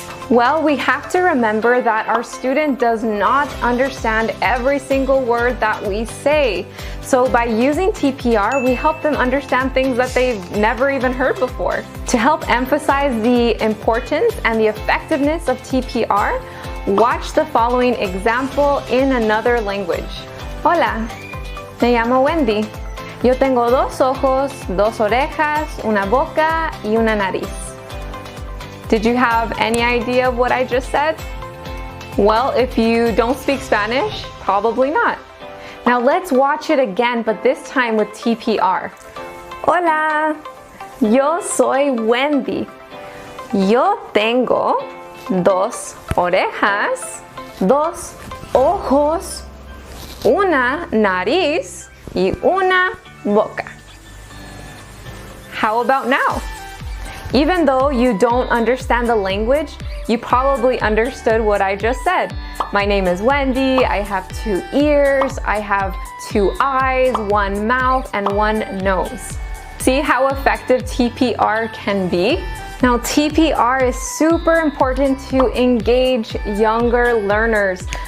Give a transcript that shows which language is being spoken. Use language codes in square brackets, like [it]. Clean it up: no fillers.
[en] Well, we have to remember that our student does not understand every single word that we say. So by using TPR, we help them understand things that they've never even heard before. To help emphasize the importance and the effectiveness of TPR, watch the following example in another language. [es] Hola, me llamo Wendy. Yo tengo dos ojos, dos orejas, una boca y una nariz. [en] Did you have any idea of what I just said? Well, if you don't speak Spanish, probably not. Now let's watch it again, but this time with TPR. [es] Hola, yo soy Wendy. Yo tengo dos orejas, dos ojos, una nariz y una boca. [en] How about now? Even though you don't understand the language, you probably understood what I just said. My name is Wendy, I have 2 ears, I have 2 eyes, 1 mouth, and 1 nose. See how effective TPR can be? Now, TPR is super important to engage younger learners.